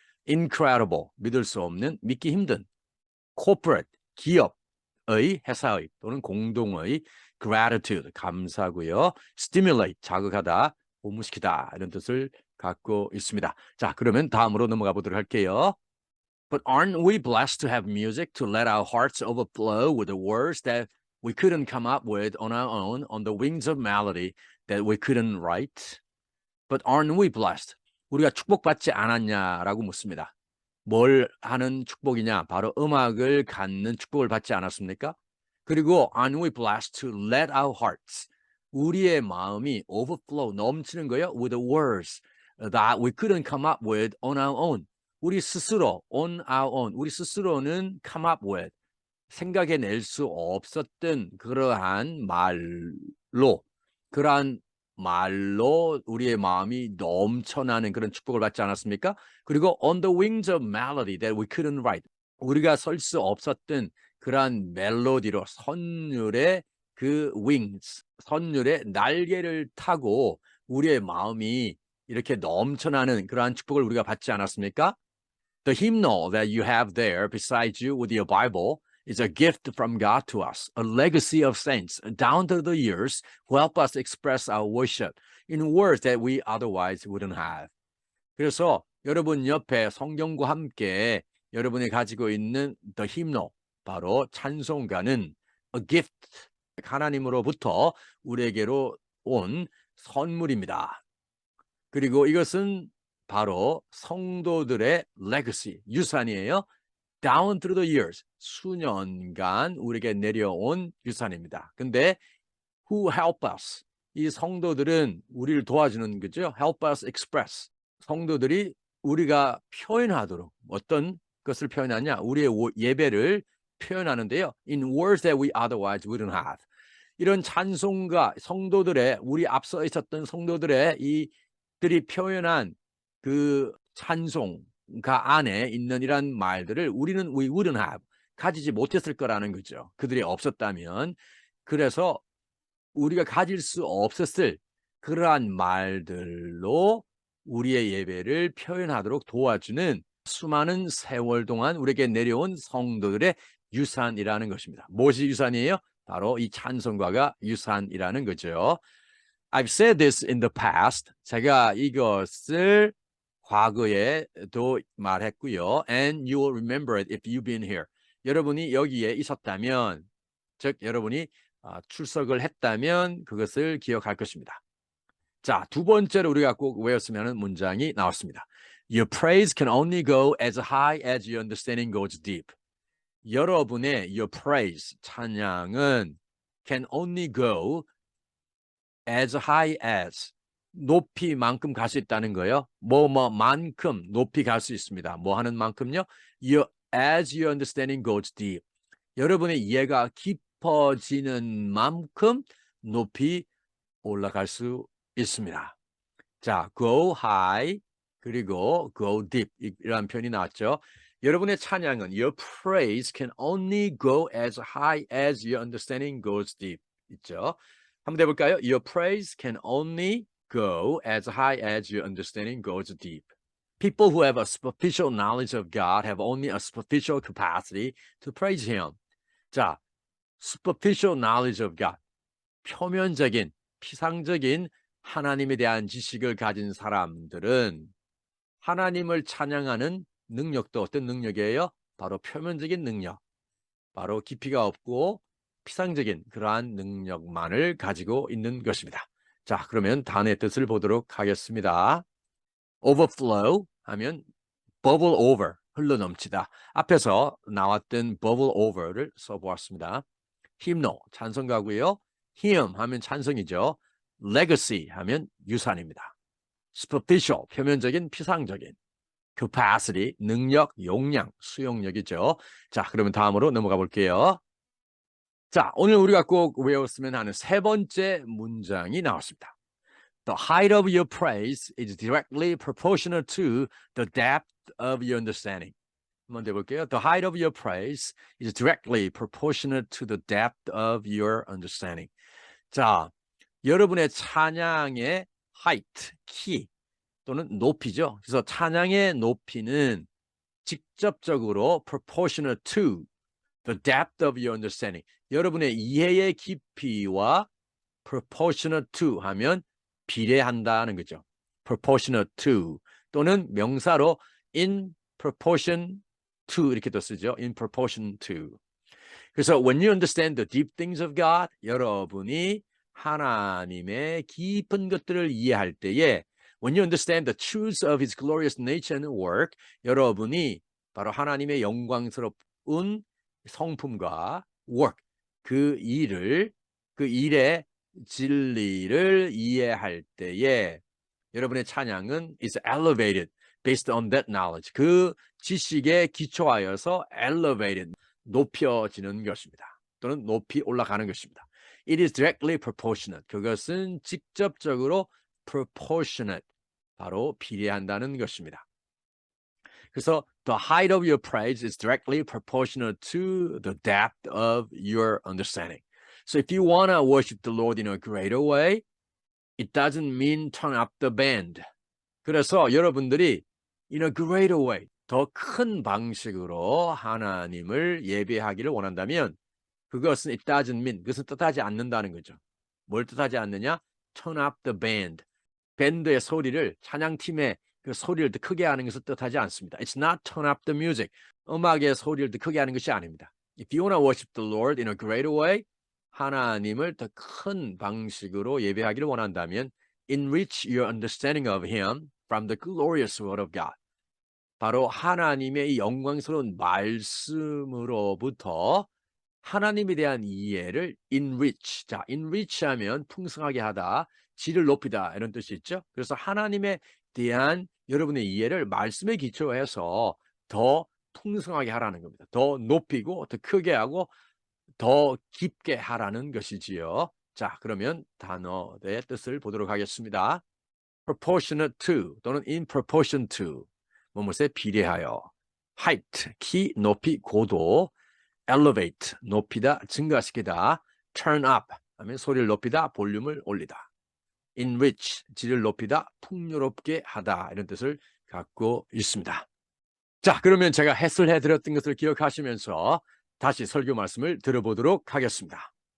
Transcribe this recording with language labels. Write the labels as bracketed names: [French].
[Korean] incredible, 믿을 수 없는, 믿기 힘든. corporate, 기업의, 회사의 또는 공동의. gratitude, 감사고요. stimulate, 자극하다, 고무시키다 이런 뜻을 갖고 있습니다. 자, 그러면 다음으로 넘어가 보도록 할게요. [English] But aren't we blessed to have music to let our hearts overflow with the words that we couldn't come up with on our own, on the wings of melody that we couldn't write? But aren't we blessed? [Korean] 우리가 축복받지 않았냐라고 묻습니다. 뭘 하는 축복이냐? 바로 음악을 갖는 축복을 받지 않았습니까? 그리고 [English] aren't we blessed to let our hearts, [Korean] 우리의 마음이 [English] overflow, [Korean] 넘치는 거예요. [English] with the words that we couldn't come up with on our own. [Korean] 우리 스스로, [English] on our own, [Korean] 우리 스스로는 [English] come up with, [Korean] 생각해낼 수 없었던 그러한 말로, 그러한 말로 우리의 마음이 넘쳐나는 그런 축복을 받지 않았습니까? 그리고 [English] on the wings of melody that we couldn't write, [Korean] 우리가 설 수 없었던 그러한 멜로디로, 선율의 그 wings, 선율의 날개를 타고 우리의 마음이 이렇게 넘쳐나는 그러한 축복을 우리가 받지 않았습니까? [English] The hymnal that you have there beside you with your Bible is a gift from God to us, a legacy of saints down through the years who help us express our worship in words that we otherwise wouldn't have. [Korean] 그래서 여러분 옆에 성경과 함께 여러분이 가지고 있는 [English] the hymnal, [Korean] 바로 찬송가는 [English] a gift, [Korean] 하나님으로부터 우리에게로 온 선물입니다. 그리고 이것은 바로 성도들의 legacy, 유산이에요. [English] Down through the years, [Korean] 수년간 우리에게 내려온 유산입니다. 근데 [English] who help us, [Korean] 이 성도들은 우리를 도와주는 거죠. [English] help us express, [Korean] 성도들이 우리가 표현하도록, 어떤 것을 표현하냐, 우리의 예배를 표현하는데요. [English] in words that we otherwise wouldn't have. [Korean] 이런 찬송가, 성도들의, 우리 앞서 있었던 성도들의 이들이 표현한 그 찬송가 안에 있는 이런 말들을 우리는 [English] we wouldn't have, [Korean] 가지지 못했을 거라는 거죠. 그들이 없었다면. 그래서 우리가 가질 수 없었을 그러한 말들로 우리의 예배를 표현하도록 도와주는 수많은 세월 동안 우리에게 내려온 성도들의 유산이라는 것입니다. 무엇이 유산이에요? 바로 이 찬송가가 유산이라는 거죠. [English] I've said this in the past. [Korean] 제가 이것을 과거에도 말했고요. [English] And you will remember it if you've been here. [Korean] 여러분이 여기에 있었다면, 즉 여러분이 출석을 했다면 그것을 기억할 것입니다. 자, 두 번째로 우리가 꼭 외웠으면 하는 문장이 나왔습니다. [English] Your praise can only go as high as your understanding goes deep. [Korean] 여러분의 [English] your praise, [Korean] 찬양은 [English] can only go as high as, [Korean] 높이만큼 갈 수 있다는 거예요. 뭐만큼 높이 갈 수 있습니다. 뭐 하는 만큼요? [English] as your understanding goes deep. [Korean] 여러분의 이해가 깊어지는 만큼 높이 올라갈 수 있습니다. 자, [English] go high [Korean] 그리고 [English] go deep [Korean] 이라는 표현이 나왔죠. 여러분의 찬양은 [English] your praise can only go as high as your understanding goes deep [Korean] 있죠. 한번 해볼까요? [English] Your praise can only go as high as your understanding goes deep. People who have a superficial knowledge of God have only a superficial capacity to praise Him. [Korean] 자, [English] superficial knowledge of God, [Korean] 표면적인, 피상적인 하나님에 대한 지식을 가진 사람들은 하나님을 찬양하는 능력도 어떤 능력이에요? 바로 표면적인 능력, 바로 깊이가 없고 피상적인 그러한 능력만을 가지고 있는 것입니다. 자, 그러면 단어의 뜻을 보도록 하겠습니다. overflow 하면 [English] bubble over, [Korean] 흘러넘치다. 앞에서 나왔던 bubble over를 써보았습니다. hymnal, 찬송가고요. hymn 하면 찬송이죠. legacy 하면 유산입니다. superficial, 표면적인, 피상적인. capacity, 능력, 용량, 수용력이죠. 자, 그러면 다음으로 넘어가 볼게요. 자, 오늘 우리가 꼭 외웠으면 하는 세 번째 문장이 나왔습니다. [English] The height of your praise is directly proportional to the depth of your understanding. [Korean] 한번 해볼게요. [English] The height of your praise is directly proportionate to the depth of your understanding. [Korean] 자, 여러분의 찬양의 height, 키 또는 높이죠. 그래서 찬양의 높이는 직접적으로 [English] proportionate to the depth of your understanding. [Korean] 여러분의 이해의 깊이와 [English] proportionate to [Korean] 하면 비례한다는 거죠. proportionate to 또는 명사로 [English] in proportion to [Korean] 이렇게도 쓰죠. [English] in proportion to. [Korean] 그래서 [English] when you understand the deep things of God, [Korean] 여러분이 하나님의 깊은 것들을 이해할 때에 [English] when you understand the truths of His glorious nature and work, [Korean] 여러분이 바로 하나님의 영광스러운 성품과 work, 그 일의 진리를 이해할 때에 여러분의 찬양은 [English] is elevated based on that knowledge. [Korean] 그 지식에 기초하여서 elevated, 높여지는 것입니다. 또는 높이 올라가는 것입니다. [English] It is directly proportionate. [Korean] 그것은 직접적으로 proportionate, 바로 비례한다는 것입니다. [English] 그래서 the height of your praise is directly proportionate to the depth of your understanding. So if you want to worship the Lord in a greater way, it doesn't mean turn up the band. [Korean] 그래서 여러분들이 [English] in a greater way, [Korean] 더 큰 방식으로 하나님을 예배하기를 원한다면 그것은 [English] it doesn't mean, [Korean] 그것은 뜻하지 않는다는 거죠. 뭘 뜻하지 않느냐? [English] turn up the band. [Korean] 밴드의 소리를, 찬양팀의 그 소리를 더 크게 하는 것을 뜻하지 않습니다. [English] It's not turn up the music. [Korean] 음악의 소리를 더 크게 하는 것이 아닙니다. [English] If you want to worship the Lord in a greater way, [Korean] 하나님을 더 큰 방식으로 예배하기를 원한다면 [English] enrich your understanding of Him from the glorious word of God. [Korean] 바로 하나님의 이 영광스러운 말씀으로부터 하나님에 대한 이해를 enrich. 자, enrich 하면 풍성하게 하다, 질을 높이다 이런 뜻이 있죠. 그래서 하나님에 대한 여러분의 이해를 말씀에 기초해서 더 풍성하게 하라는 겁니다. 더 높이고 더 크게 하고 더 깊게 하라는 것이지요. 자, 그러면 단어의 뜻을 보도록 하겠습니다. proportionate to 또는 [English] in proportion to, [Korean] 무엇에 비례하여. height, 키, 높이, 고도. elevate, 높이다, 증가시키다. [English] turn up, [Korean] 하면 소리를 높이다, 볼륨을 올리다. enrich, 질을 높이다, 풍요롭게 하다, 이런 뜻을 갖고 있습니다. 자, 그러면 제가 해설해 드렸던 것을 기억하시면서 다시 설교 말씀을 들어보도록 하겠습니다.